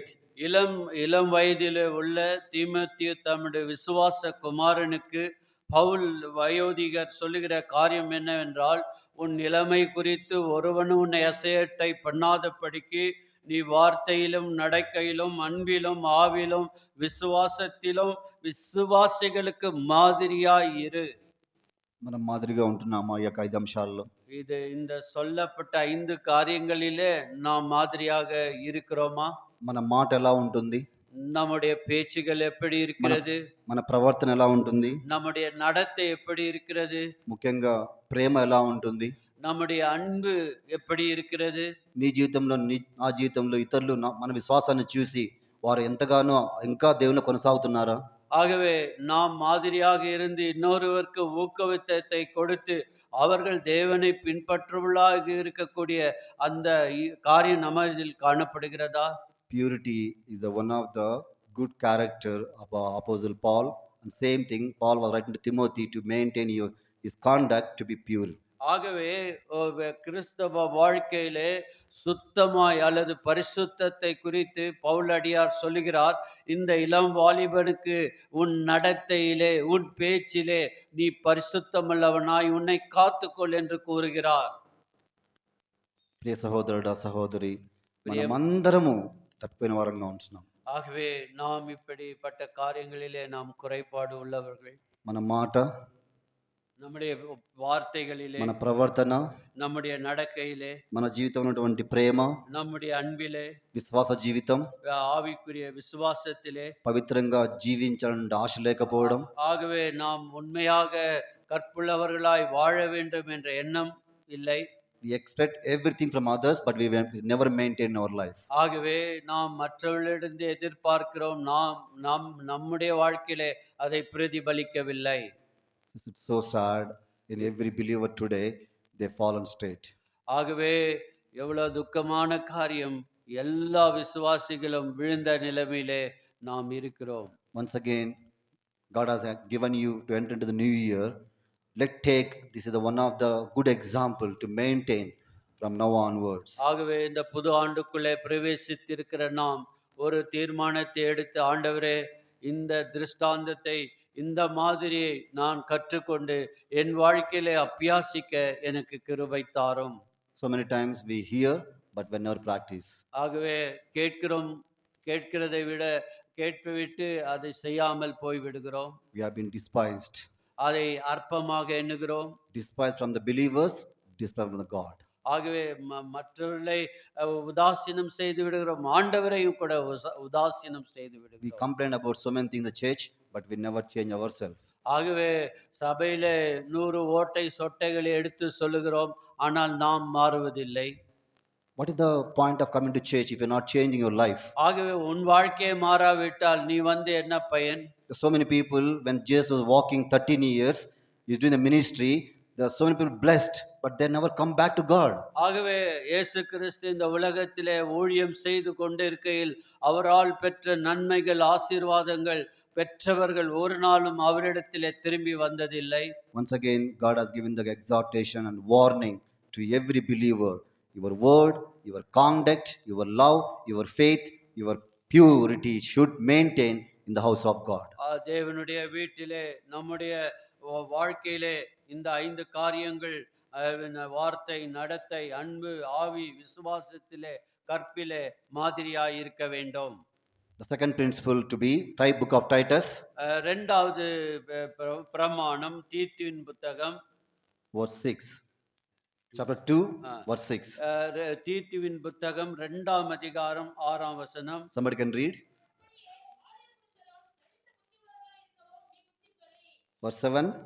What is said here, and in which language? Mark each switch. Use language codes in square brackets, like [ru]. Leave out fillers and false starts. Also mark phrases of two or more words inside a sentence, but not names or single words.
[ta] இளம் இளம் வயதிலே உள்ள தீமோத்தேயு தம்முடைய விசுவாச குமாரனுக்கு பவுல் வயோதிகர் சொல்லுகிற காரியம் என்னவென்றால், உன் நிலைமை குறித்து ஒருவனும் உன்னை அசையட்டை பண்ணாதபடிக்கு நீ வார்த்தையிலும் நடக்கையிலும் அன்பிலும் ஆவிலும் விசுவாசத்திலும் விசுவாசிகளுக்கு மாதிரியாய் இரு. [te] మనం మాదిరిగా ఉంటున్నామా ఈ యొక్క 5 అంశాల్లో? [ta] இது இந்த சொல்லப்பட்ட 5 காரியங்களிலே நாம் மாதிரியாக இருக்கிறோமா? [te] మన మాట ఎలా ఉంటుంది? [ta] நம்முடைய பேச்சுகள் எப்படி இருக்கிறது? [te] మన ప్రవర్తన ఎలా ఉంటుంది? [ta] நம்முடைய நடத்தை எப்படி இருக்கிறது? [te] ముఖ్యంగా ప్రేమ ఎలా ఉంటుంది? [ta] நம்முடைய அன்பு எப்படி இருக்கிறது? [te] నీ జీవితంలో నా జీవితంలో ఇతరులు మన విశ్వాసాన్ని చూసి వారు ఎంతగానో ఇంకా దేవుని కొనసాగుతున్నారా? [ta] ஆகவே நாம் மாதிரியாக இருந்து இன்னொருவருக்கு ஊக்குவித்தத்தை கொடுத்து அவர்கள் தேவனை பின்பற்றுவர்களாக இருக்கக்கூடிய அந்த காரியம் நம்மில் காணப்படுகிறதா? [en] Purity is the one of the good character of Apostle Paul, and same thing Paul was writing to Timothy to maintain his conduct to be pure. [ta] ஆகவே கிறிஸ்தவ வாழ்க்கையிலே சுத்தமாய் அல்லது பரிசுத்தத்தை குறித்து பவுலடியார் சொல்லுகிறார். இந்த இளம் வாலிபனுக்கு உன் நடத்தையிலே உன் பேச்சிலே நீ பரிசுத்தமுள்ளவனாய் உன்னை காத்துக்கொள் என்று கூறுகிறார். [te] ప్రియ సహోదరుడా సహోదరి, మనమందరము తప్పిపోయిన వారంగా ఉంటున్నాం. [ta] ஆகவே நாம் இப்படிப்பட்ட காரியங்களிலே நாம் குறைபாடு உள்ளவர்கள். [te] మన మాట, [ta] நம்முடைய வார்த்தைகளிலே, [te] మన ప్రవర్తన, [ta] நம்முடைய நடக்கையிலே, [te] మన జీవితంలో ఉన్నటువంటి ప్రేమ, [ta] நம்முடைய அன்பிலே, [te] విశ్వాస జీవితం, [ta] ஆவிக்குரிய விசுவாசத்திலே [te] పవిత్రంగా జీవించాలని ఆశ లేకపోవడం, [ta] ஆகவே நாம் உண்மையாக கற்புள்ளவர்களாய் வாழ வேண்டும் என்ற எண்ணம் இல்லை. [en] we expect everything from others but we never maintain our life. [ta] ஆகவே நாம் மற்றவர்களிடந்து எதிர்பார்க்கிறோம், நாம் நம்முடைய வாழ்க்கையிலே அதை பிரதிபலிக்கவில்லை. [en] It's so sad in every believer today they fallen state. [ta] ஆகவே எவ்வளவு துக்கமான காரியம், எல்லா விசுவாசிகளும் விழுந்த நிலைமையிலே நாம் இருக்கிறோம். [en] Once again God has given you to enter into the new year. This is the one of the good example to maintain from now onwards. [ta] ஆகவே இந்த புது ஆண்டுக்குள்ளே பிரவேசித்திருக்கிற நாம் ஒரு தீர்மானத்தை எடுத்து, ஆண்டவரே இந்த திருஷ்டாந்தத்தை இந்த மாதிரியை நான் கற்றுக்கொண்டு என் வாழ்க்கையிலே அபியாசிக்க எனக்கு கிருபை தாரும். [en] So many times we hear but we never practice. [ta] ஆகவே கேட்கிறதை விட கேட்டுவிட்டு அதை செய்யாமல் போய் விடுகிறோம். [en] We have been despised. [ta] அதை அற்பமாக எண்ணுகிறோம். [en] Despised from the believers, despised from the God. [ta] ஆகவே மற்றவர்களை உதாசீனம் செய்து விடுகிறோம், ஆண்டவரையும் கூட உதாசீனம் செய்து விடுகிறோம். [en] We complain about so many things in the church but we never change ourselves. [ta] ஆகவே சபையிலே 100 ஓட்டை சொட்டைகளை எடுத்து சொல்லுகிறோம், ஆனால் நாம் மாறுவதில்லை. [en] What is the point of coming to church if you're not changing your life? [ta] ஆகவே உன் வாழ்க்கையை மாறாவிட்டால் நீ வந்து என்ன பயன்? [en] So many people, when Jesus was walking 13 years, he's doing the ministry, there are so many people blessed but they never come back to God. [ta] ஆகவே இயேசு கிறிஸ்து இந்த உலகத்திலே ஊழியம் செய்து கொண்டிருக்கையில் அவரால் பெற்ற நன்மைகள் ஆசீர்வாதங்கள் பெற்றவர்கள் ஒரு நாளும் அவரிடத்திலே திரும்பி வந்ததில்லை. [en] Once again God has given the exhortation and warning to every believer. Your word, your conduct, your love, your faith, your purity should maintain in the house of God. [ta] தேவனுடைய வீட்டிலே நம்முடைய வாழ்க்கையிலே இந்த 5 காரியங்கள், வார்த்தை, நடத்தை, அன்பு, ஆவி, விசுவாசத்திலே, கற்பிலே மாதிரியாய் இருக்க வேண்டும். [en] The second principle to be book of Titus, [ta] இரண்டாவது பிரமாணம் தீத்துவின் புத்தகம் [en] verse 6. Chapter 2 verse 6. [ta] தீத்துவின் புத்தகம் 2ஆம் அதிகாரம் 6ஆம் வசனம். [en] Somebody can read. Verse 7.